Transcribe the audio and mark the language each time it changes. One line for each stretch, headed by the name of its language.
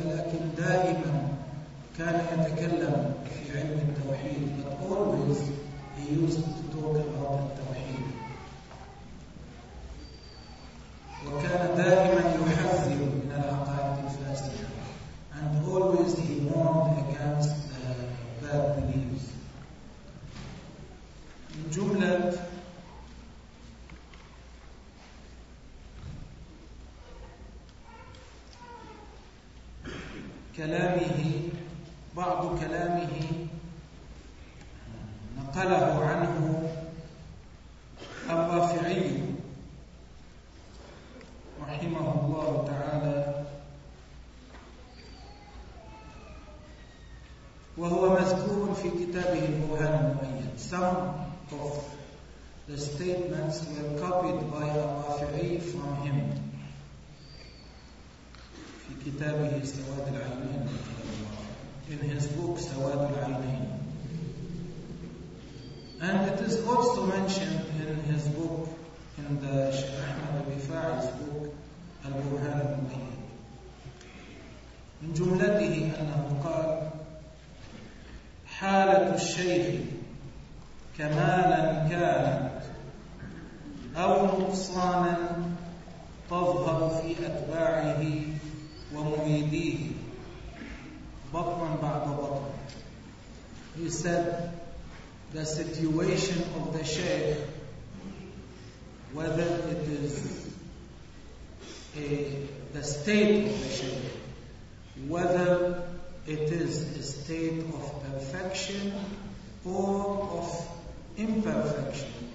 Arabic: لكن دائما كان يتكلم في علم التوحيد.
English: But always he used to talk about التوحيد.
Arabic: وكان دائما يحذر من العقائد الفاسدة.
English: And always he warned against bad beliefs.
Arabic: من جملة كلامه، بعض كلامه نقله عنه الرافعي رحمه الله تعالى، وهو مذكور في كتابه البرهان المؤيد.
English: Some of the statements were copied by الرافعي from him
Arabic: في كتابه
English: سواد العينين، in his book سواد العينين. And it is also mentioned in his book, in the Sheikh Ahmed Al-Wifa'i's book, Al-Burhan al-Muhayyid.
Arabic: من جملته أنه قال: حالة الشيخ كمالا كانت أو نقصانا تظهر في أتباعه ومريديه بطنا بعد بطن.
English: He said, the situation of the Shaykh, whether it is the state of the Shaykh, whether it is a state of perfection or of imperfection,